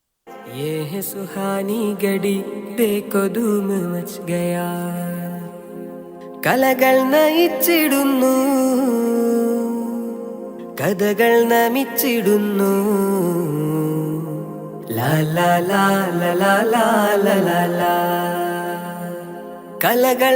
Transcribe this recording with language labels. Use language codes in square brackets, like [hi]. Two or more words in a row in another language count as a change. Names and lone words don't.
[hi] ये है सुहानी घड़ी देखो धूम मच गया [ml] കലകൾ നയിച്ചിടുന്നു കഥകൾ നമിച്ചിടുന്നു ലാ ലാ ലാ ലാ ലാ ലാ ലാ ലാ കലകൾ